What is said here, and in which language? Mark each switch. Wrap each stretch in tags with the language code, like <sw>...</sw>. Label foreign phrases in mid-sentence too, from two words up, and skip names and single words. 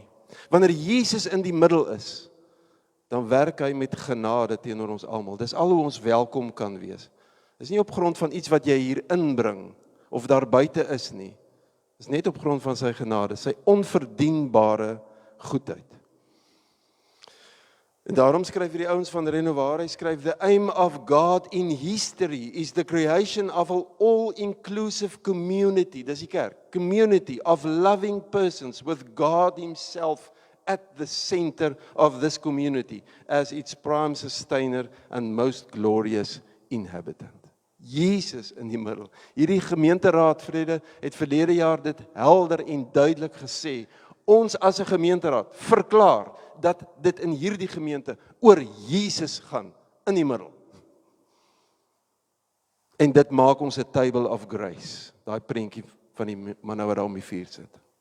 <af>Wanneer Jesus in die middel is, dan werk hy met genade teenoor ons almal. Dis al hoe ons welkom kan wees. Dis nie op grond van iets wat jy hier inbring, of daar buite is nie. Dis net op grond van sy genade, sy onverdienbare goedheid. En daarom skryf hierdie ouens van Renovare, hy skryf,</af> <en>the aim of God in history is the creation of an all-inclusive community,</en> <af>dis die kerk,</af> <en>community of loving persons with God himself at the center of this community as its prime sustainer and most glorious inhabitant.</en> <af>Jesus in die middel. Hierdie gemeenteraad, Vrede, het verlede jaar dit helder en duidelik gesê. Ons as 'n gemeenteraad verklaar dat dit in hierdie gemeente oor Jesus gaan in die middel. En dit maak ons 'n</af> <en>table of grace,</en> <af>daai prentjie van die man nou wat daar om die vuur sit.</af>